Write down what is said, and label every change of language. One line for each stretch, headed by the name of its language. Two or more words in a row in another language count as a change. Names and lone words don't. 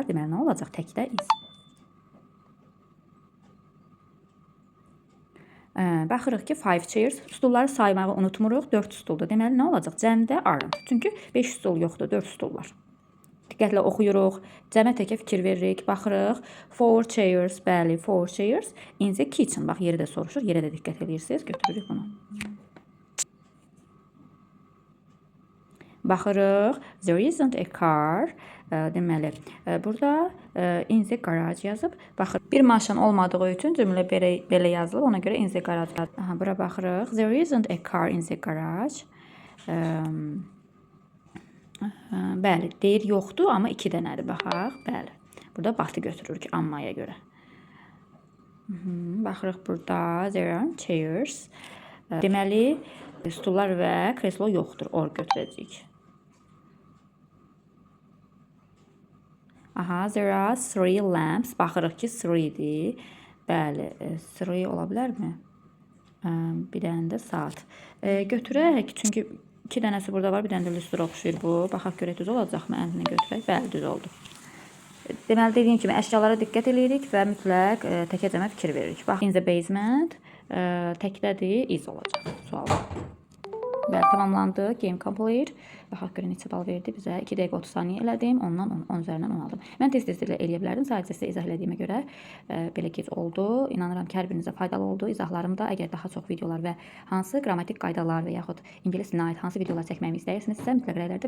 Azerbaijani: Deməli, nə olacaq? Təkdə is. Baxırıq ki, 5 chairs. Stulları saymağı unutmuruq. 4 stuldur. Deməli, nə olacaq? Cəmdə aren't. Çünki 5 stul yoxdur, 4 stul var. Diqqətlə oxuyuruq, cəmə təkə fikir veririk, baxırıq.
English: 4 chairs, bəli, 4 chairs. In the kitchen,
Azerbaijani: bax yeri də soruşur, yerə də diqqət edirsiniz, götürürük bunu. Baxırıq,
English: there isn't a car.
Azerbaijani: Deməli, burada
English: in the garage
Azerbaijani: yazıb. Baxır, bir maşın olmadığı üçün cümlə belə yazılıb, ona görə
English: in the garage.
Azerbaijani: Aha, bura baxırıq,
English: there isn't a car in the garage.
Azerbaijani: Bəli, deyir yoxdur, amma 2 dənədir, baxaq. Bəli, burada batı götürürük ammaya görə. Baxırıq burada,
English: there are chairs.
Azerbaijani: Deməli, stullar və kreslo yoxdur, or götürəcəyik.
English: Aha, there are 3 lamps.
Azerbaijani: Baxırıq ki, 3-dir. Bəli, 3 ola bilərmi? Bir dənə də saat. Götürək, çünki 2 dənəsi burada var, bir dənə də lüstra oxşuyur bu. Baxaq görək düz olacaqmı? Əlini götürək. Bəli, düz oldu. Deməli, dediyim kimi əşyalara diqqət edirik və mütləq təkəcəmə fikir veririk. Bax,
English: in the basement
Azerbaijani: təkdədir, is olacaq sual. Bəli, tamamlandı.
English: Game complete.
Azerbaijani: Baxaq görə neçə bal verdi bizə. 2 dəqiqə 30 saniyə elədim. Ondan 10 üzərindən 10 aldım. Mən tez-tez eləyə bilərdim. Sadəcə sizə izah elədiyimə görə belə gec oldu. İnanıram ki, hər birinizə faydalı oldu. İzahlarımda əgər daha çox videolar və hansı qrammatik qaydalar və yaxud ingilis dilinə aid hansı videolar çəkməyimi istəyirsinizsə, mütləq rəylərdə bildirin.